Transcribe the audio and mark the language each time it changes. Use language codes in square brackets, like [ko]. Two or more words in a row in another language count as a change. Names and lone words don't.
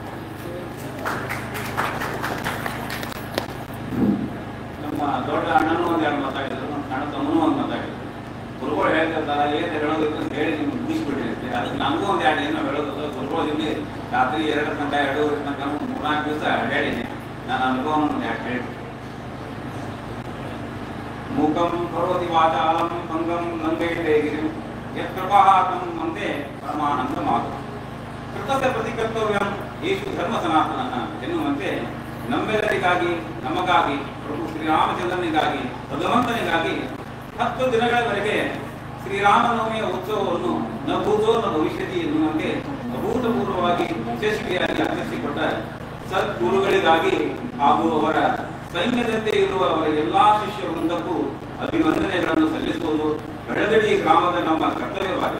[kn] ನಮ್ಮ ದೊಡ್ಡ ಅಣ್ಣನೂ ಒಂದೆರಡು ಮಾತಾಡಿದ್ರು, ಸಣ್ಣ ತಮ್ಮನೂ ಒಂದು ಮಾತಾಡಿದ್ರು. ಗುರುಗಳು ಹೇಳ್ತಿರ್ತಾರ, ಏನು ಹೇಳೋದಕ್ಕೆ ಅಂತ ಹೇಳಿ ನಿಮ್ಗೆ ಮುಗಿಸ್ಬಿಟ್ಟಿರುತ್ತೆ. ಅದಕ್ಕೆ ನಮಗೂ ಒಂದು ಎರಡು ಏನೋ ಹೇಳೋದು. ಗುರುಗಳು ರಾತ್ರಿ 2 ಗಂಟೆ 2:30 ತನಕ 3-4 ದಿವಸ ಹೇಳಿದ್ದೀನಿ. ನಾನು ಅನುಭವವನ್ನು ಒಂದು ಎರಡು ಹೇಳಿದ್ದೆ. [sa] ಮೂಕಂ ಕರೋತಿ ವಾಚಾಲಂ ಭಂಗಂ ಲಂಘಯತೆ ಗಿರಿಂ ಯತ್ಕೃಪಾತಂ ವಂದೇ ಪರಮಾನಂದ ಮಾತು. ಕೃತಸ್ಯ ಪ್ರತಿಕರ್ತವ್ಯಂ ಏಷು ಧರ್ಮ ಸನಾತನಃ [kn] ಎನ್ನುವಂತೆ ನಮ್ಮೆಲ್ಲರಿಗಾಗಿ, ನಮಗಾಗಿ, ಪ್ರಭು ಶ್ರೀರಾಮಚಂದ್ರನಿಗಾಗಿ, ಭಗವಂತನಿಗಾಗಿ 10 ದಿನಗಳವರೆಗೆ ಶ್ರೀರಾಮನವಮಿಯ ಉತ್ಸವವನ್ನು [sa] ನ ಭೂತೋ ನ ಭವಿಷ್ಯತಿ [kn] ಎನ್ನುವಂತೆ ಅಭೂತಪೂರ್ವವಾಗಿ ಯಶಸ್ವಿಯಾಗಿ ಆಚರಿಸಿಕೊಟ್ಟ ಸದ್ಗುರುಗಳಿಗಾಗಿ ಹಾಗೂ ಅವರ ಸೈನ್ಯದಂತೆ ಇರುವ ಅವರ ಎಲ್ಲಾ ಶಿಷ್ಯ ವೃಂದಕ್ಕೂ ಅಭಿವಂದನೆಗಳನ್ನು ಸಲ್ಲಿಸುವುದು ಬೆಳಗಡಿ ಗ್ರಾಮದ ನಮ್ಮ ಕರ್ತವ್ಯವಾಗಿದೆ.